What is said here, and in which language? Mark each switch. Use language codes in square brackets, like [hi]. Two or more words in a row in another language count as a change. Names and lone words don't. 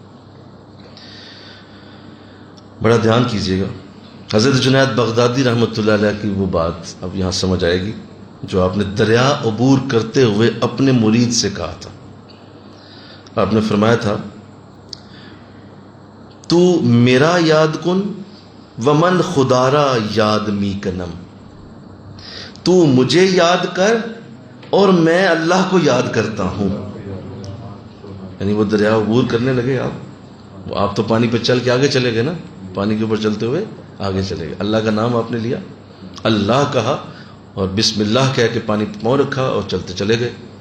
[ur] بڑا دھیان کیجیے گا، حضرت جنید بغدادی رحمۃ اللہ علیہ کی وہ بات اب یہاں سمجھ آئے گی جو آپ نے دریا عبور کرتے ہوئے اپنے مرید سے کہا تھا۔ آپ نے فرمایا تھا، [fa] تو میرا یاد کن ومن خدارا یاد می کنم، [ur] تو مجھے یاد کر اور میں اللہ کو یاد کرتا ہوں۔ یعنی وہ دریا عبور کرنے لگے، آپ تو پانی پہ چل کے آگے چلے گئے نا، پانی کے اوپر چلتے ہوئے آگے چلے گئے، اللہ کا نام آپ نے لیا، اللہ کہا اور بسم اللہ کہہ کے پانی پہ پاؤں رکھا اور چلتے چلے گئے۔